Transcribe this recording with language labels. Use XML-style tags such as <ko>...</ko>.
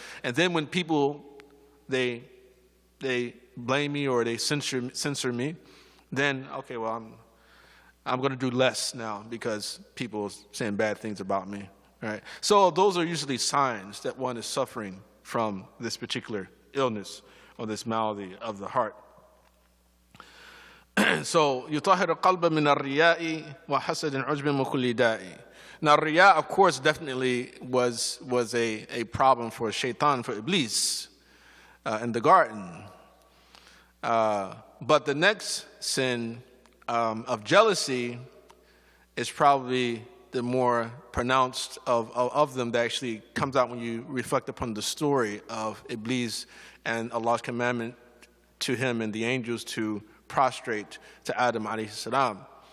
<en>And then when people, they blame me or they censor me, then, okay, well, I'm going to do less now because people are saying bad things about me. Right? So those are usually signs that one is suffering from this particular illness or this malady of the heart.</en> <ar>So يطهر القلب من الرياء وحسد عجب وكل داء.</ar> <en>Now riya, of course, definitely was a problem for shaitan, for Iblis in the garden. But the next sin of jealousy is probably the more pronounced of them that actually comes out when you reflect upon the story of Iblis and Allah's commandment to him and the angels to prostrate to Adam alayhi salam.</en>